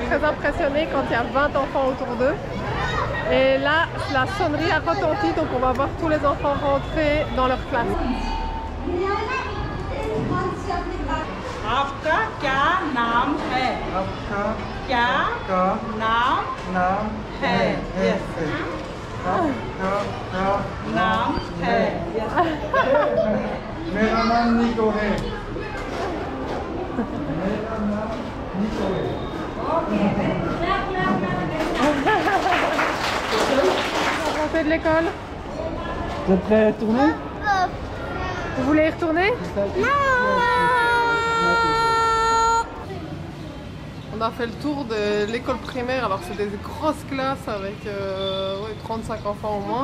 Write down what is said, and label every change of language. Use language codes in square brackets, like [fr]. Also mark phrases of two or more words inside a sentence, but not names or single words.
[fr] très impressionnés quand il y a 20 enfants autour d'eux et là la sonnerie a retenti donc on va voir tous les enfants rentrer dans leur classe. [hi] आपका क्या नाम है? आपका क्या नाम है? Yes. नाम है. मेरा नाम निको है. [fr] Rentrée de l'école. Vous êtes prêts à retourner? Vous voulez y retourner? Non. On a fait le tour de l'école primaire, alors c'est des grosses classes avec 35 enfants au moins.